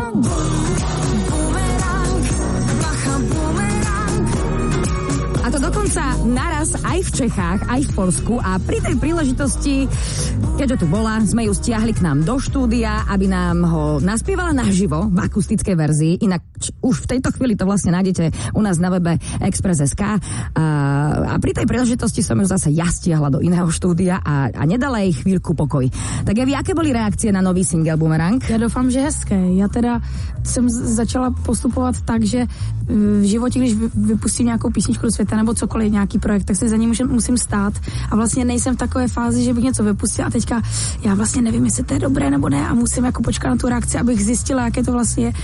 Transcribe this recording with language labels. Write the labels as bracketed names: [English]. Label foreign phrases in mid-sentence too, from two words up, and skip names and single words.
[Slovak] A to dokonca naraz aj v Čechách, aj v Poľsku a pri tej príležitosti, keďže tu bola, sme ju stiahli k nám do štúdia, aby nám ho naspievala naživo v akustickej verzii. Inak už v tejto chvíli to vlastne nájdete u nás na webe Express.sk. A pri tej príležitosti som ju zase ja stiahla do iného štúdia a nedala jej chvíľku pokoj. Tak Evi, aké boli reakcie na nový single Bumerang? [Czech] Já doufám, že hezké. Já teda jsem začala postupovat tak, že v životě, když vypustím nějakou písničku do světa nebo cokoliv, nějaký projekt, tak se za ním musím stát a vlastně nejsem v takové fázi, že bych něco vypustila a teďka já vlastně nevím, jestli to je dobré nebo ne a musím jako počkat na tu reakci, abych zjistila, jaké to vlastně je.